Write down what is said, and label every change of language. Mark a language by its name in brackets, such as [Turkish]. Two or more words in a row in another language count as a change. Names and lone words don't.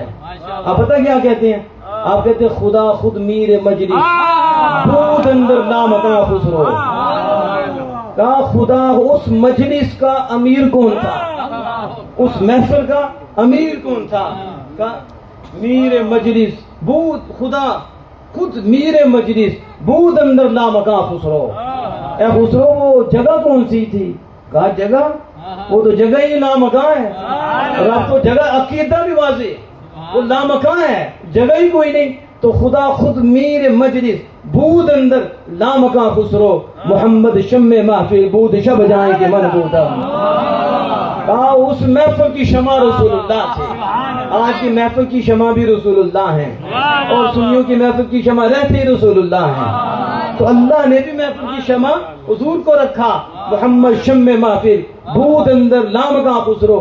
[Urdu] آپ پتہ کیا کہتے ہیں؟ آپ کہتے ہیں [Persian] خدا خود میر مجلس بود اندر لامکاں خسرو، [Urdu] کہا خدا اس مجلس کا امیر کون تھا، اس محفل کا امیر کون تھا؟ [Persian] کہا میر مجلس بود، خدا خود میر مجلس بود اندر لامکاں خسرو۔ [Urdu] اے خسرو وہ جگہ کون سی تھی؟ کہا جگہ، وہ تو جگہ ہی لامکاں ہے، اور آپ کو جگہ عقیدہ بھی واضح، وہ لامکاں ہے، جگہ ہی کوئی نہیں، تو [Persian] خدا خود میر مجلس بود اندر لامکاں خسرو، محمد شمع محفل بود شب جائیں کہ من بودا۔ [Urdu] کہا اس محفل کی شمع رسول اللہ تھے، آج کی محفل کی شمع بھی رسول اللہ ہیں، اور سنیوں کی محفل کی شمع رہتے رسول اللہ ہیں، تو اللہ نے بھی محفل کی شمع حضور کو رکھا، [Persian] محمد شمع محفل بود اندر لامکاں خسرو۔